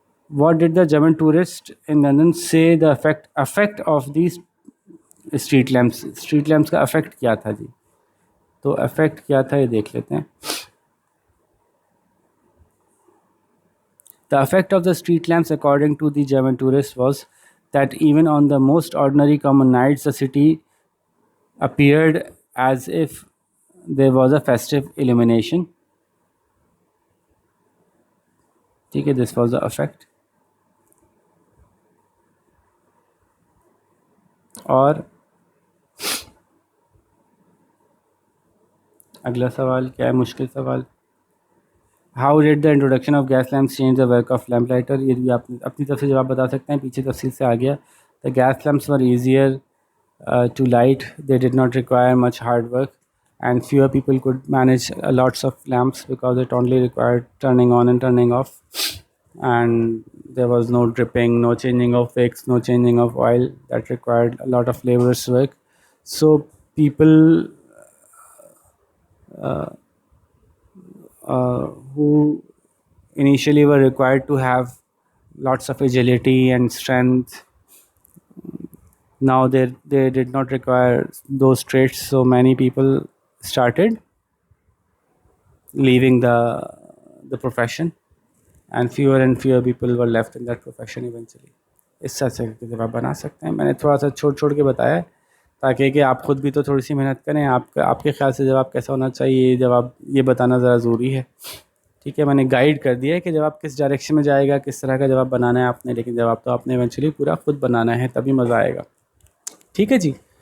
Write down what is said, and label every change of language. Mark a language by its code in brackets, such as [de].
[en] What did the German tourist in London سے the effect of these street lamps? [ur] Street lamps کا effect کیا تھا جی؟ تو effect کیا تھا یہ دیکھ لیتے ہیں. [en] The effect of the street lamps, according to the German tourists, was that even on the most ordinary common nights, the city appeared as if there was a festive illumination. Okay, this was the effect. [ur] اور اگلا سوال کیا ہے؟ مشکل سوال. [en] How did the introduction of gas lamps change the work of lamplighter؟ [ur] یہ بھی آپ اپنی طرف سے جواب بتا سکتے ہیں، پیچھے تفصیل سے آ گیا. [en] The gas lamps were easier to light. They did not require much hard work, and fewer people could manage lots of lamps because it only required turning on and turning off, and there was no dripping, no changing of wicks, no changing of oil. That required a lot of laborious work. So people who initially were required to have lots of agility and strength, now they did not require those traits, so many people started leaving the profession and fewer people were left in that profession eventually. [ur] اس طرح سے جب آپ بنا سکتے ہیں. میں نے تھوڑا سا چھوڑ کے بتایا ہے تاکہ کہ آپ خود بھی تو تھوڑی سی محنت کریں. آپ کے خیال سے جواب کیسا ہونا چاہیے جواب یہ بتانا ذرا ضروری ہے. ٹھیک ہے, میں نے گائیڈ کر دیا ہے کہ جواب کس ڈائریکشن میں جائے گا, کس طرح کا جواب بنانا ہے آپ نے, لیکن جواب تو آپ نے ایونچولی پورا خود بنانا ہے, تبھی مزہ آئے گا. ٹھیک ہے جی.